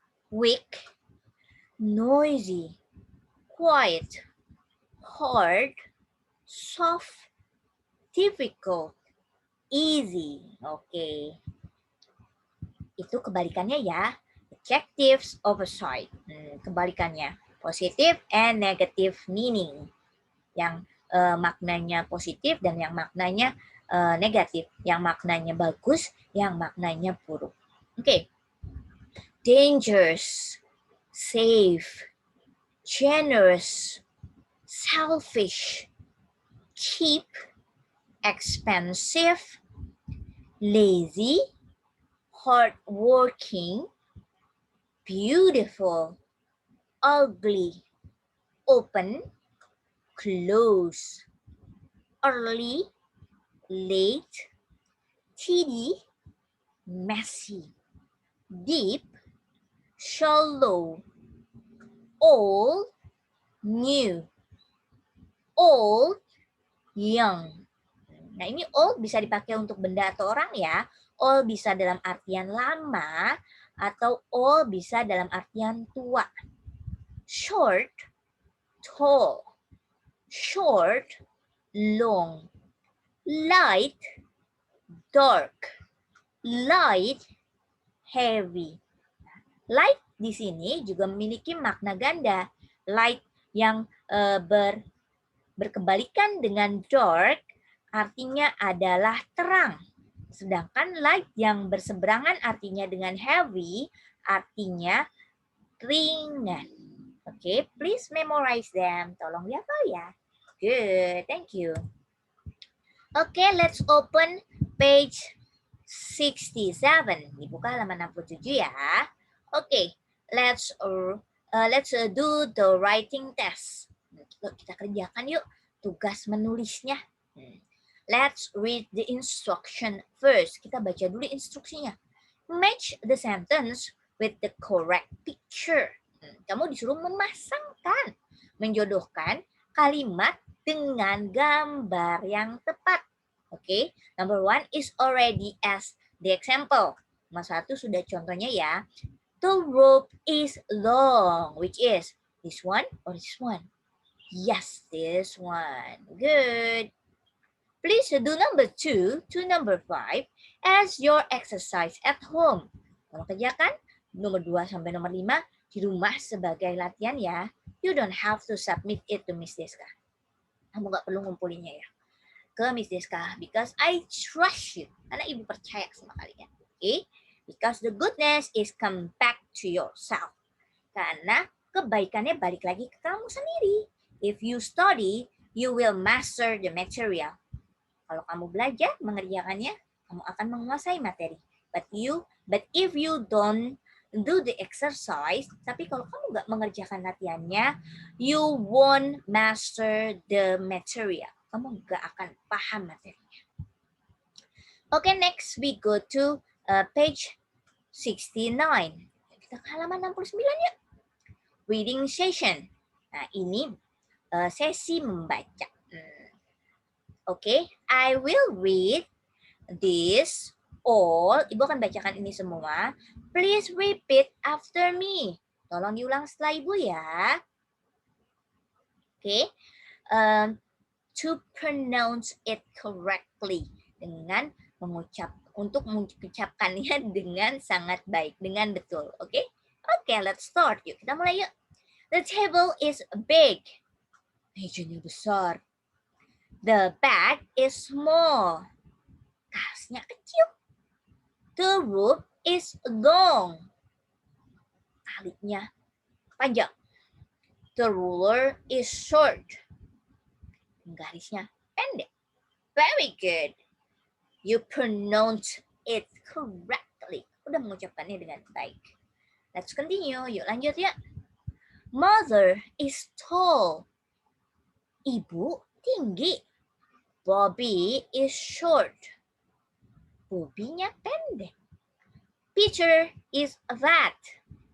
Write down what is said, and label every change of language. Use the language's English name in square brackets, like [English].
[English] weak, noisy, quiet, hard, soft, difficult, easy. [Indonesian] Oke. Itu kebalikannya ya. [English] Adjectives opposite. Kebalikannya. Positive and negative meaning. [Indonesian] Yang maknanya positif dan yang maknanya negatif. Yang maknanya bagus, yang maknanya buruk. Oke. [English] Dangerous, safe, generous, selfish, cheap, expensive, lazy, hardworking, beautiful, ugly, open, close, early, late, tidy, messy, deep, shallow, old, new, old, young. [Indonesian] Nah, ini old bisa dipakai untuk benda atau orang ya. Old bisa dalam artian lama atau old bisa dalam artian tua. [English] Short, tall. Short, long. Light, dark. Light, heavy. [Indonesian] Light di sini juga memiliki makna ganda. Light yang berkebalikan dengan dark artinya adalah terang. Sedangkan light yang berseberangan artinya dengan heavy artinya ringan. [English] Oke, please memorize them. [Indonesian] Tolong dihafal ya. [English] Good, thank you. Oke, let's open page 67. [Indonesian] Dibuka halaman 67 ya. [English] Oke, let's do the writing test. [Indonesian] Kita kerjakan yuk tugas menulisnya. [English] Let's read the instruction first. [Indonesian] Kita baca dulu instruksinya. [English] Match the sentence with the correct picture. [Indonesian] Kamu disuruh memasangkan, menjodohkan kalimat dengan gambar yang tepat. [English] Oke, number 1 is already as the example. [Indonesian] Nomor 1 sudah contohnya ya. [English] The rope is long, which is this one or this one? Yes, this one. Good. Please do number 2 to number 5 as your exercise at home. [Indonesian] Tolong kerjakan nomor 2 sampai nomor 5 di rumah sebagai latihan ya. [English] You don't have to submit it to Miss Deska. [Indonesian] Kamu nggak perlu ngumpulinnya ya ke Miss Deska [English] because I trust you. [Indonesian] Karena ibu percaya sama kalian. [English] Okay? Because the goodness is come back to yourself. [Indonesian] Karena kebaikannya balik lagi ke kamu sendiri. [English] If you study, you will master the material. [Indonesian] Kalau kamu belajar mengerjakannya, kamu akan menguasai materi. [English] But if you don't do the exercise, [Indonesian] tapi kalau kamu nggak mengerjakan latihannya, [English] you won't master the material. [Indonesian] Kamu nggak akan paham materinya. [English] Okay, next we go to page 69. [Indonesian] Kita ke halaman 69 ya. [English] Reading session. [Indonesian] Nah, ini sesi membaca. [English] Okay, I will read this all. [Indonesian] Ibu akan bacakan ini semua. [English] Please repeat after me. [Indonesian] Tolong diulang setelah ibu ya. [English] Okay, to pronounce it correctly. [Indonesian] Dengan untuk mengucapkannya dengan sangat baik, dengan betul. [English] Okay, okay, let's start. [Indonesian] Yuk, kita mulai yuk. [English] The table is big. [Indonesian] Mejanya besar. [English] The bag is small. [Indonesian] Tasnya kecil. [English] The rope is long. [Indonesian] Talinya panjang. [English] The ruler is short. [Indonesian] Garisnya pendek. [English] Very good. You pronounce it correctly. [Indonesian] Udah mengucapkannya dengan baik. [English] Let's continue. [Indonesian] Yuk lanjut ya. [English] Mother is tall. [Indonesian] Ibu tinggi. [English] Bobby is short. [Indonesian] Bobby-nya pendek. [English] Peter is fat.